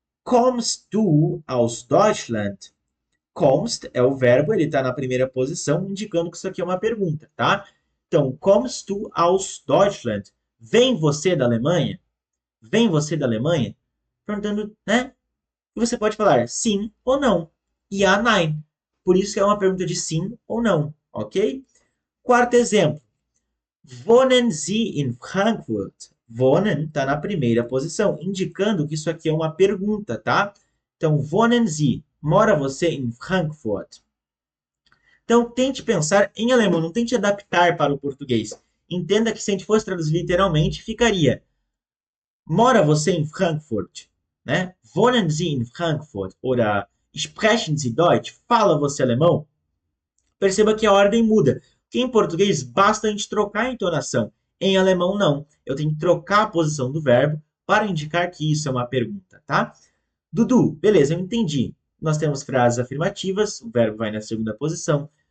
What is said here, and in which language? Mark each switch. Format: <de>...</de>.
<de>Kommst du aus Deutschland?</de> <pt>Kommst é o verbo, ele está na primeira posição, indicando que isso aqui é uma pergunta, tá? Então,</pt> <de>kommst du aus Deutschland?</de> <pt>Vem você da Alemanha? Vem você da Alemanha? Perguntando, né? E você pode falar sim ou não.</pt> <de>Ja, nein.</de> <pt>Por isso que é uma pergunta de sim ou não, ok? Quarto exemplo.</pt> <de>Wohnen Sie in Frankfurt?</de> <pt>Wohnen está na primeira posição, indicando que isso aqui é uma pergunta, tá? Então,</pt> <de>wohnen Sie,</de> <pt>mora você em Frankfurt? Então, tente pensar em alemão, não tente adaptar para o português. Entenda que se a gente fosse traduzir literalmente, ficaria mora você em Frankfurt? Né?</pt> <de>Wohnen Sie in Frankfurt? Ou sprechen Sie Deutsch?</de> <pt>Fala você alemão? Perceba que a ordem muda. Que em português basta a gente trocar a entonação. Em alemão, não. Eu tenho que trocar a posição do verbo para indicar que isso é uma pergunta, tá? Dudu, beleza, eu entendi. Nós temos frases afirmativas, o verbo vai na segunda posição.</pt>